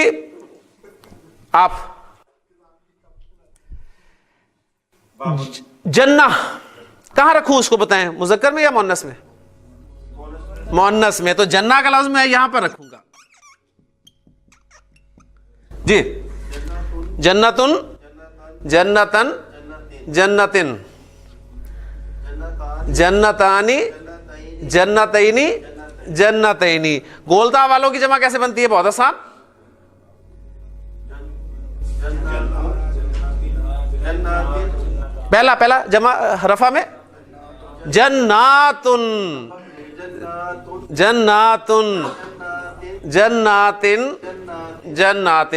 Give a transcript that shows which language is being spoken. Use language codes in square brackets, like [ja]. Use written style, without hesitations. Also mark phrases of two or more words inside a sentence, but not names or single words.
[ur] آپ جنہ کہاں رکھوں اس کو بتائیں, مذکر میں یا مؤنث میں؟ مؤنث میں. تو جنہ کا لفظ میں یہاں پر رکھوں گا. جی جنتن, جنتن, جنتن, جنتانی, جنتینی, جنتینی. گولتا والوں کی جمع کیسے بنتی ہے؟ بہت آسان. پہلا جمع رفع میں جناتن, جناتن, جناتن, جناتن.